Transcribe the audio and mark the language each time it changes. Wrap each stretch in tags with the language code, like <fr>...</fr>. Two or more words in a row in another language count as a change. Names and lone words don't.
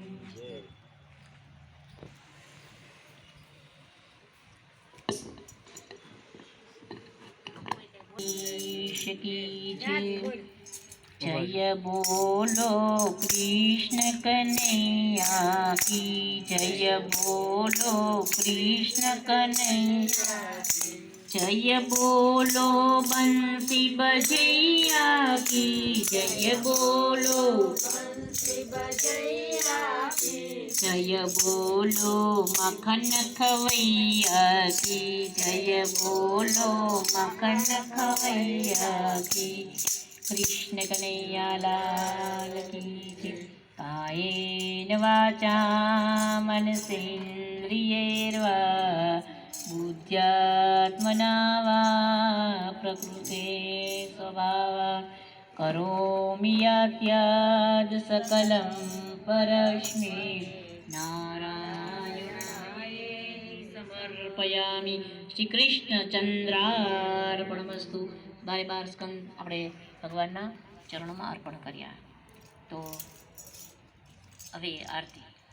<hi>जय बोलो कृष्ण कनैया की जय, बोलो कृष्ण कनैया. जय बोलो बंसी बजैया की, जय बोलो जय बोलो मखन खवैया की, जय बोलो मखन खवैया की। कृष्ण कन्हैया लाल की जय।</hi> <sa>कायेन वाचा मनसेन्द्रियैर्वा बुद्ध्यात्मना वा प्रकृते स्वभावात् करोमि यद्यद् सकलं परस्मै नारायणाय समर्पयामि। શ્રી કૃષ્ણચંદ્રાર્પણમસ્તુ.</sa> <gu>12 સ્કંદ આપણે ભગવાનના ચરણોમાં અર્પણ કર્યા. તો હવે આરતી.</gu>